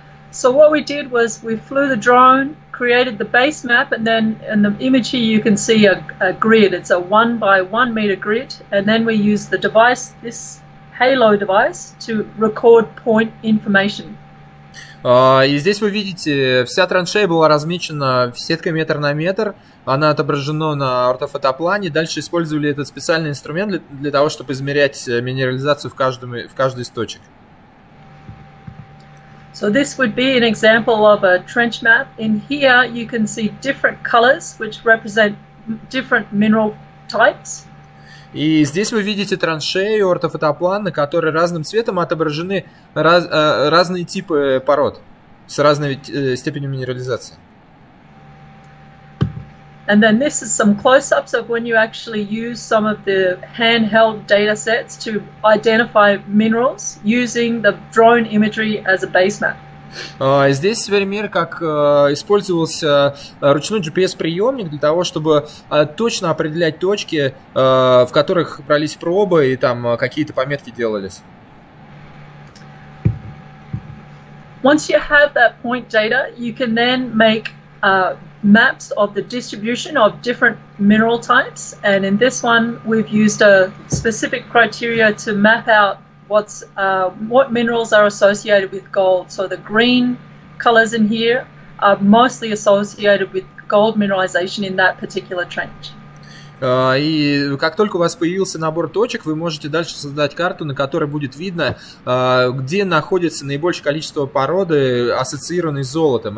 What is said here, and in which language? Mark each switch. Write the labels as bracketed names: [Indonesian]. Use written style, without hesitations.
[English] So what we did was we flew the drone, created the base map, and then in the image here you can see a grid. It's a 1 by 1 meter grid, and then we used the device, this halo device, to record point information. [Russian] И здесь вы видите, вся траншея была размечена сеткой метр на метр, она отображена на ортофотоплане. Дальше использовали этот специальный инструмент для того, чтобы измерять минерализацию в каждой из точек. [English] So this would be an example of a trench map. In here you can see different colors which represent different mineral types. [Russian] И здесь вы видите траншею, ортофотоплан, на которой разным цветом отображены разные типы пород с разной степенью минерализации. [English] And then this is some close-ups of when you actually use some of the handheld data sets to identify minerals using the drone imagery as a base map. [Russian] Здесь пример, как использовался ручной GPS-приемник для того, чтобы точно определять точки, в которых брались пробы и там какие-то пометки делались. [English] Once you have that point data, you can then make maps of the distribution of different mineral types, and in this one we've used a specific criteria to map out what minerals are associated with gold. So the green colors in here are mostly associated with gold mineralization in that particular trench. [Russian] И как только у вас появился набор точек, вы можете дальше создать карту, на которой будет видно, где находится наибольшее количество породы, ассоциированной с золотом.